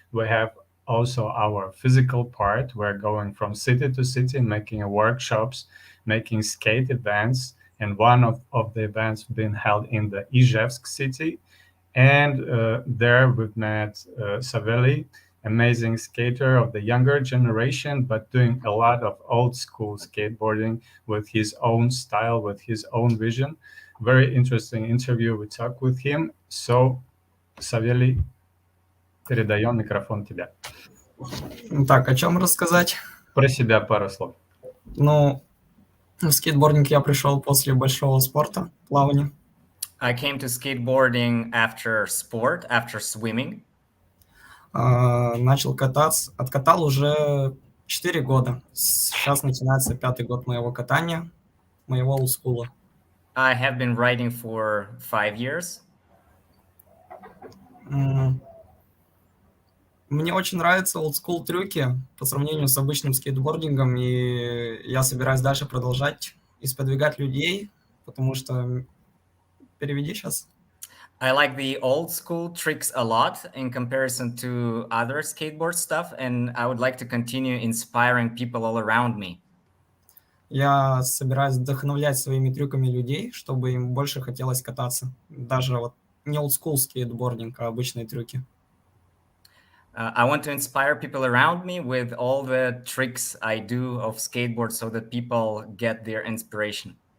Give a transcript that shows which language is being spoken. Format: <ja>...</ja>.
<en>We have also our physical part. We're going from city to city, making workshops, making skate events, and one of the events being held in the Izhevsk city. And there we've met Savelli, amazing skater of the younger generation, but doing a lot of old school skateboarding with his own style, with his own vision. Very interesting interview. We talked with him.</en> <ru>So, Савелий, передаем микрофон тебе. Так, о чем рассказать? Про себя пару слов. Ну, в скейтбординг я пришел после большого спорта, плавания.</ru> <en>I came to skateboarding after sport, after swimming.</en> <ru>Начал кататься, откатал уже 4 года. Сейчас начинается 5-й год моего катания, моего олдскула.</ru> <en>I have been riding for 5 years.</en> <ru>Мне очень нравятся олдскул трюки по сравнению с обычным скейтбордингом, и я собираюсь дальше продолжать и сподвигать людей, потому что... Переведи сейчас.</ru> <en>I like the old school tricks a lot in comparison to other skateboard stuff, and I would like to continue inspiring people all around me.</en> <ru>Я собираюсь вдохновлять своими трюками людей, чтобы им больше хотелось кататься. Даже вот не олдскул скейтбординг, а обычные трюки.</ru> <en>I want to inspire people around me with all the tricks I do of skateboard so that people get their inspiration.</en>